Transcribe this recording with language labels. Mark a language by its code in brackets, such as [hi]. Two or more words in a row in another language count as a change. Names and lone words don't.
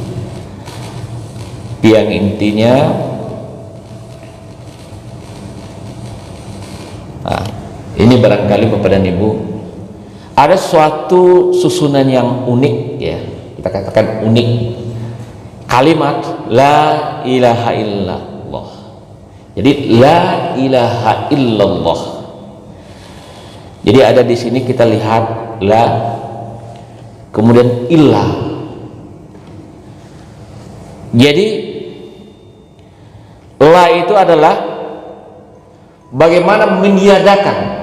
[id] Yang intinya ini barangkali Bapak dan Ibu ada suatu susunan yang unik, ya kita katakan unik, kalimat [ar] لا إله إلا الله. Jadi لا إله إلا الله. [id] Jadi ada di sini kita lihat la, kemudian illah. Jadi la itu adalah bagaimana meniadakan.